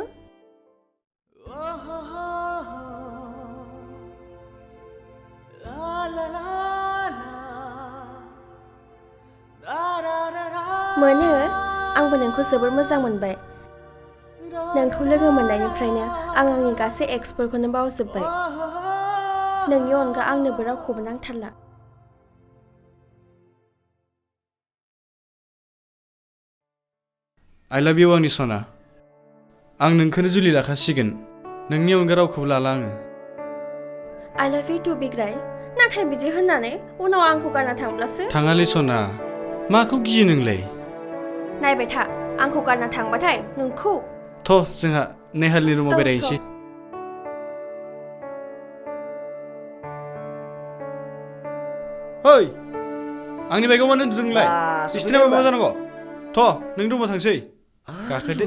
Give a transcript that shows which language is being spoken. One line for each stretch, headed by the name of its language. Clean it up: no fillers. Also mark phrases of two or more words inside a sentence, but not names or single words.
Bodo: मोनो, आंबो नोंखौ जोबोर मोजां मोनबाय। नोंखौ लोगो मोननायनिफ्रायनो आं आंनि गासै एक्सफोरखौनो बावजोब्बाय। नोंनि अनगा आंनोबो रावखौबो नांथारला।
English: I love you
Bodo: आंनि सना। आं नोंखौनो जुलि लाखासिगोन। नोंनि अनगा रावखौबो लाला आङो।
English: I love you too बिग्राय।
Bodo: नाथाय बिदि होननानै उनाव आंखौ गारना थांब्लासो थाङालै सना माखौ गियो नोंलाय नायबाय था आंखौ गारना थांबाथाय नोंखौ थ' जोंहा नेहालनि रुमाव बेरायहैसै ओइ आंनि बाइकआव मानो उन्दुदों नोंलाय बिस्थिना मा जानांगौ थ' नों रुमाव थांसै गाखोदो